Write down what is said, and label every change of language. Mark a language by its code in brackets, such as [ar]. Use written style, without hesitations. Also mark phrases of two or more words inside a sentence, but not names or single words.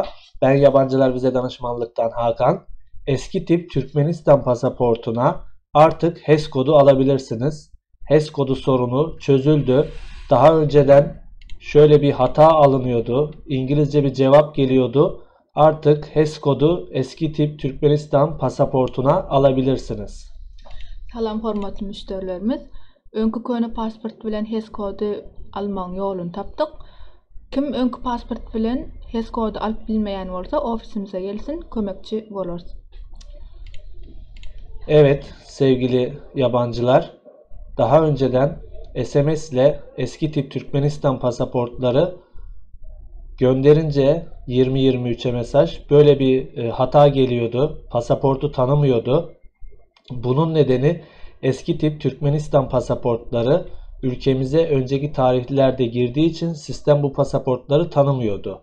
[tr] Ben Yabancılar Vize Danışmanlık'tan Hakan. Eski tip Türkmenistan pasaportuna artık HES kodu alabilirsiniz. HES kodu sorunu çözüldü. Daha önceden şöyle bir hata alınıyordu. İngilizce bir cevap geliyordu. Artık HES kodu eski tip Türkmenistan pasaportuna alabilirsiniz. [tk] Salam hormatly müşterilerimiz. Öňkü köne pasport bilen HES kody almaň ýolunu tapdyk. Kim öňkü pasport bilen HES kody alyp bilmeýän bolsa, ofisimize gelsin, kömekçi bolarys. [tr] Evet sevgili yabancılar, daha önceden SMS ile eski tip Türkmenistan pasaportları gönderince 20-23'e mesaj böyle bir hata geliyordu. Pasaportu tanımıyordu. Bunun nedeni eski tip Türkmenistan pasaportları ülkemize önceki tarihlerde girdiği için sistem bu pasaportları tanımıyordu.